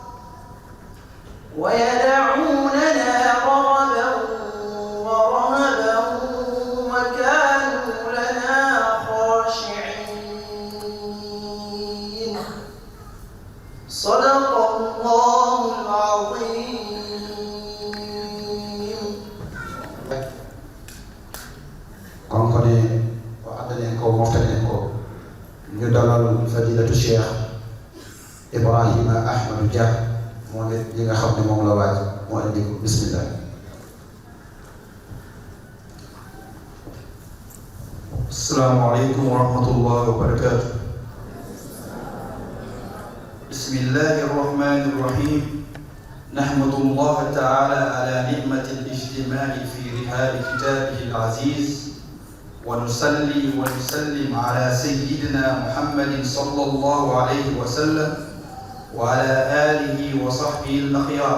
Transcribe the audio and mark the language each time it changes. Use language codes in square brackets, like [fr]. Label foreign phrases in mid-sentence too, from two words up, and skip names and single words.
[ar] ويدعوننا رغبا ورهبا وكانوا لنا خاشعين صدق الله العظيم. [ff] konkone o addanen ko moftanen ko [wo] ñu dalal fadilatu cheikh Ibrahima Ahmadou Dia moom it li nga xam ne moom la waaj moo indi ko bismillah. [ar] السلام عليكم ورحمة الله وبركاته. بسم الله الرحمن الرحيم. نحمد الله تعالى على نعمة الاجتماع في رحاب كتابه العزيز ونصلي ونسلم على سيدنا محمد صلى الله عليه وسلم وعلى آله وصحبه الأخيار.